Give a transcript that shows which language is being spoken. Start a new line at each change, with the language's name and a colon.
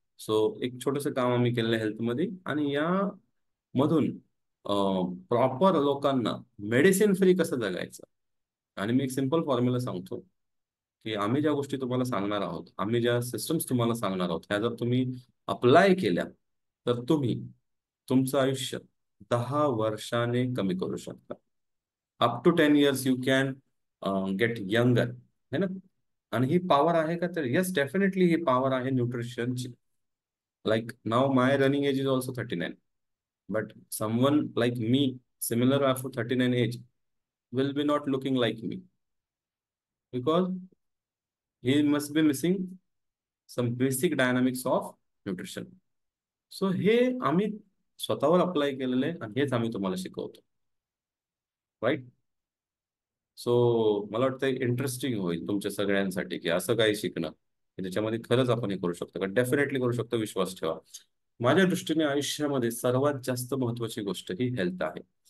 Marathi: So एक छोटंसं काम आम्ही केलेलं आहे हेल्थमध्ये. आणि या मधून प्रॉपर लोकांना मेडिसिन फ्री कसं जगायचं. आणि मी एक सिंपल फॉर्म्युला सांगतो की आम्ही ज्या गोष्टी तुम्हाला सांगणार आहोत, आम्ही ज्या सिस्टम्स तुम्हाला सांगणार आहोत, ह्या जर तुम्ही अप्लाय केल्या तर तुम्ही तुमचं आयुष्य 10 वर्षाने कमी करू शकता.
English: Up to 10 years you can get younger, है ना.
Marathi: आणि ही पॉवर आहे का, तर येस डेफिनेटली ही पॉवर आहे न्यूट्रिशनची.
English: Like now my running age is also 39. But someone like me, similar after 39 age, will be not looking like me because he must be missing some basic dynamics of nutrition.
Marathi: So हे आम्ही स्वतःवर apply केलेले आणि हेच आम्ही तुम्हाला शिकवतो. Right. So मला वाटतं इंटरेस्टिंग होईल तुमच्या सगळ्यांसाठी की असं काही शिकणं की ज्याच्यामध्ये खरंच आपण हे करू शकतो का. डेफिनेटली करू शकतो, विश्वास ठेवा. माझ्या दृष्टीने आयुष्यामध्ये सर्वात जास्त महत्वाची गोष्ट ही हेल्थ आहे.